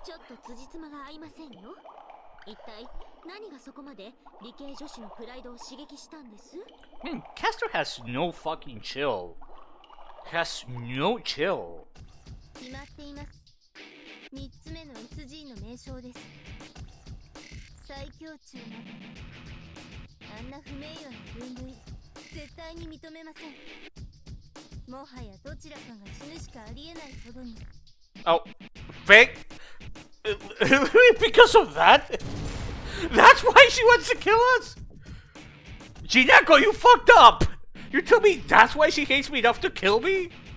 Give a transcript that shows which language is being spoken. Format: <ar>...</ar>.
<ja>ちょっと辻褄が合いませんよ。一体何がそこまで理系女子のプライドを刺激したんです？</ja> <en>Man, Caster has no fucking chill. Has no chill.</en> <ja>決まっています。 3つ目の SG の名称です。最強中などあんな不名誉な分類絶対に認めません。もはやどちらかが死ぬしかありえないほどに。</ja> <en>Oh, fake? Because of that? That's why she wants to kill us? Jinako, you fucked up! You tell me that's why she hates me enough to kill me?</en>